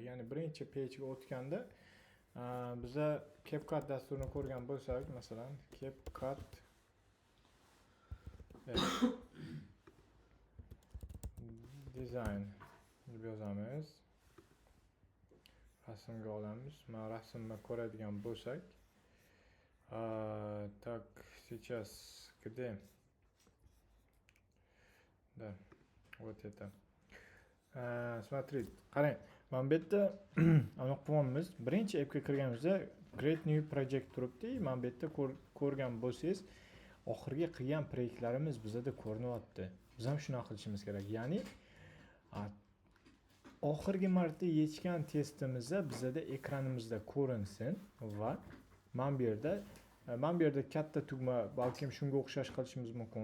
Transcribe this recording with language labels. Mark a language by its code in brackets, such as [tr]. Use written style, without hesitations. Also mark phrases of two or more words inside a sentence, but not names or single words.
[uz] Ya'ni birinchi pejga o'tganda biza CapCut dasturini ko'rgan bo'lsak, masalan, CapCut design deb yozamiz. Rasmga olamiz. Mana rasmni ko'radigan bo'lsak, [ru] так, сейчас где? Да, вот это. Смотрите, [uz] qarang. Mana bu yerda ana qilyapmiz. Birinchi appga kirganimizda [en] Create New Project [uz] turibdi. Mana bu yerda ko'rgan bo'lsangiz, oxirgi qilgan proyektlarimiz bizda ko'rinyapti. Biz ham shuni qilishimiz kerak. Ya'ni oxirgi marta yechgan testimizda bizda ekranimizda ko'rinsin va mana bu yerda katta tugma, balkim shunga o'xshash qilishimiz mumkin.